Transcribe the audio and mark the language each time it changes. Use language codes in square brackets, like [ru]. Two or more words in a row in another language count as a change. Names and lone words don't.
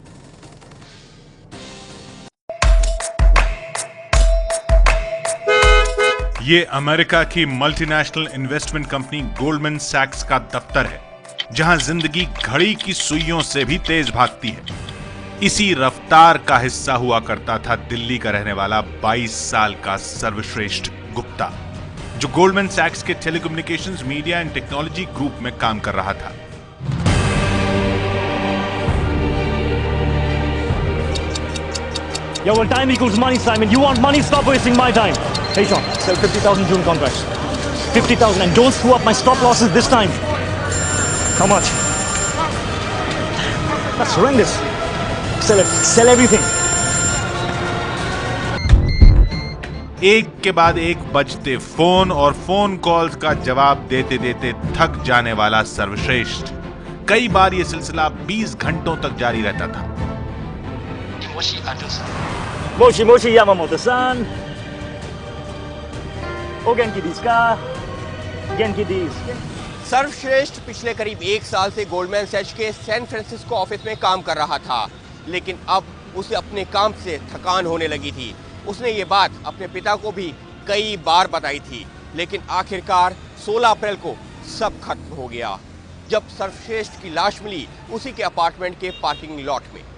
[hi] ये अमेरिका की [en] multinational investment company [hi] गोल्डमैन सैक्स का दफ्तर है, जहां जिंदगी घड़ी की सुइयों से भी तेज भागती है। इसी रफ्तार का हिस्सा हुआ करता था दिल्ली का रहने वाला 22 साल का सर्वश्रेष्ठ गुप्ता, जो गोल्डमैन सैक्स के टेलीकम्युनिकेशंस, मीडिया एंड टेक्नोलॉजी ग्रुप में काम कर रहा था। [en] Yeah, well, time equals money, Simon. You want money? Stop wasting my time. Hey, Sean, sell 50,000 June contracts. 50,000, and don't screw up my stop losses this time. How much? That's horrendous. Sell it. Sell everything. [hi] एक के बाद एक बजते फोन और [en] phone calls [hi] का जवाब देते देते थक जाने वाला सर्वश्रेष्ठ, कई बार यह सिलसिला 20 घंटों तक जारी रहता था। [ja] もしもし山本さん. お元気ですか? 元気です. [hi] सर्वश्रेष्ठ पिछले करीब एक साल से गोल्डमैन सैक्स के सैन फ्रांसिस्को ऑफिस में काम कर रहा था, लेकिन अब उसे अपने काम से थकान होने लगी थी। उसने ये बात अपने पिता को भी कई बार बताई थी, लेकिन आखिरकार 16 अप्रैल को सब खत्म हो गया, जब सर्वश्रेष्ठ की लाश मिली उसी के अपार्टमेंट के [en] parking lot [hi] में।